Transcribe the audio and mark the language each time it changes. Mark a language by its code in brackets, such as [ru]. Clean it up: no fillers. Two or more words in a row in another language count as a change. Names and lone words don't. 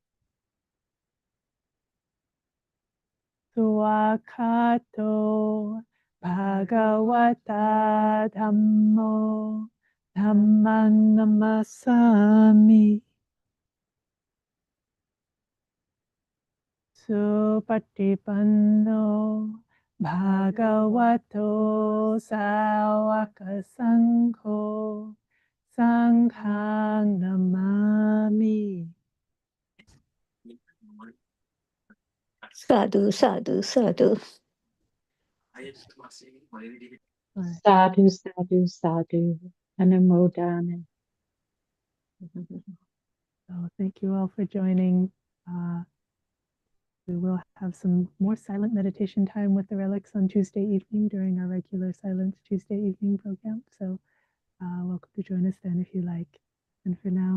[pi] Suakato Bhagavata Dhammo Dhammang Namasami Supatipanno Bhagavato Sawaka Sangho Sanghang Namami. Sadhu, sadhu, sadhu. Sadhu, sadhu, sadhu. Anumodana. [en] So thank you all for joining. We will have some more silent meditation time with the relics on Tuesday evening during our regular Silent Tuesday evening program. So welcome to join us then if you like.